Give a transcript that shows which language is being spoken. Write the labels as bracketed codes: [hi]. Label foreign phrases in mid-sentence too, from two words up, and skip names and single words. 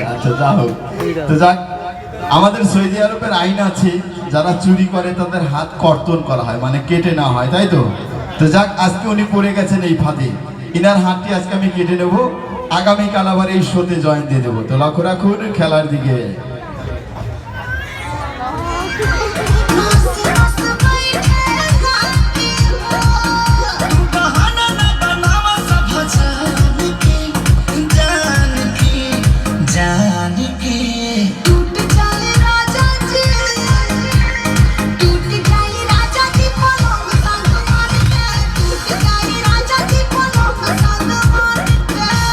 [bn] আচ্ছা যা হোক, তো যাক, আমাদের সৌদি আরবের আইন আছে, যারা চুরি করে তাদের হাত কর্তন করা হয়, মানে কেটে না হয়, তাই তো? তো যাক, আজকে উনি পড়ে গেছেন এই ফাঁদে, ইনার হাতটি আজকে আমি কেটে নেব, আগামীকাল আবার এই শোতে জয়েন দিয়ে দেবো। তো লক্ষ্য রাখুন খেলার দিকে। [bho] मस्त मस्त बैठे गाती हो, बहाना न बनावा सब जान के टूट जाए राजा जी, टूट जाए राजा जी पलंग संग मार के, टूट जाए राजा जी पलंग संग मार के।